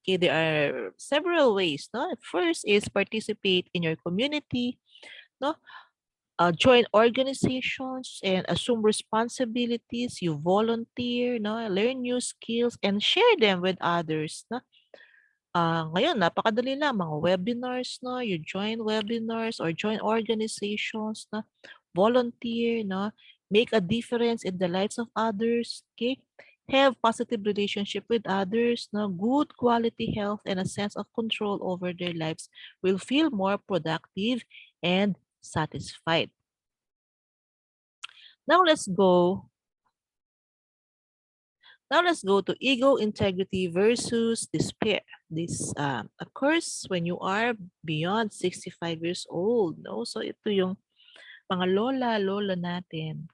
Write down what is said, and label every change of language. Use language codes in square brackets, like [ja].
[en] Okay, there are several ways, no? First is participate in your community, no? Join organizations and assume responsibilities. You volunteer, no? Learn new skills and share them with others, no? [tl] Ngayon napakadali lang, mga webinars, no? [en] You join webinars or join organizations, no? Volunteer, no? Make a difference in the lives of others, okay? Have positive relationship with others, no? Good quality health and a sense of control over their lives will feel more productive and satisfied. Now let's go to ego integrity versus despair. This occurs when you are beyond 65 years old. No? [tl] So ito yung mga lola natin.